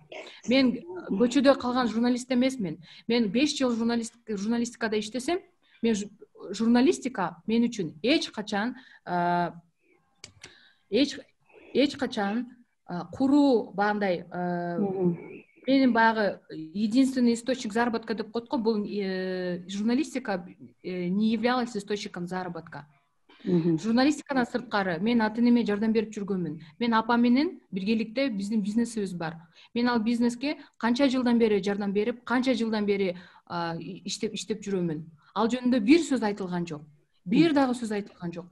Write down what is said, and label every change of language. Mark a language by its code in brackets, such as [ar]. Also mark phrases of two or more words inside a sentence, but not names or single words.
[ky] Мен көчөдө калган журналист эмесмин. Мен 5 жыл журналистикада иштесем, мен журналистика мен үчүн эч качан куруу бандай менин баягы [ru] единственный источник заработка [ky] деп коет го, бул журналистика [ru] не являлась источником заработка. [ky] Журналистикадан сырткары мен ата-энеме жардам берип жүргөнмүн. Мен апам менен биргеликте биздин бизнесибиз бар. Мен ал бизнеске канча жылдан бери жардам берип, канча жылдан бери иштеп жүрөмүн. Ал жөнүндө бир сөз айтылган жок. Бир дагы сөз айтылган жок.